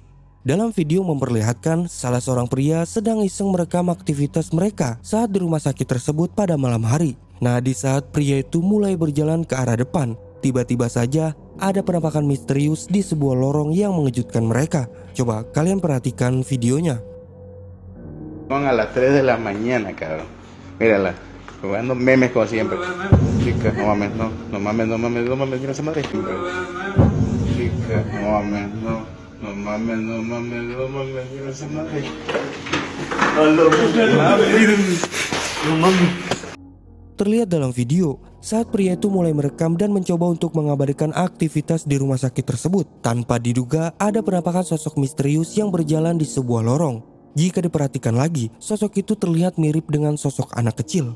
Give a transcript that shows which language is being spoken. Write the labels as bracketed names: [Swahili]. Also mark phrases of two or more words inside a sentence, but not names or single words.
[Indonesian] Dalam video memperlihatkan salah seorang pria sedang iseng merekam aktivitas mereka saat di rumah sakit tersebut pada malam hari. Nah, di saat pria itu mulai berjalan ke arah depan, tiba-tiba saja ada penampakan misterius di sebuah lorong yang mengejutkan mereka. Coba kalian perhatikan videonya. [Spanish] A las 3 de la mañana, cabrón. Mírala, jugando memes como siempre. Chica, no mames, no mames, mira esa madre. Chica, no mames, no mames, mira esa madre. No mames. [Indonesian] Terlihat dalam video saat pria itu mulai merekam dan mencoba untuk mengabadikan aktivitas di rumah sakit tersebut. Tanpa diduga ada penampakan sosok misterius yang berjalan di sebuah lorong. Jika diperhatikan lagi, sosok itu terlihat mirip dengan sosok anak kecil.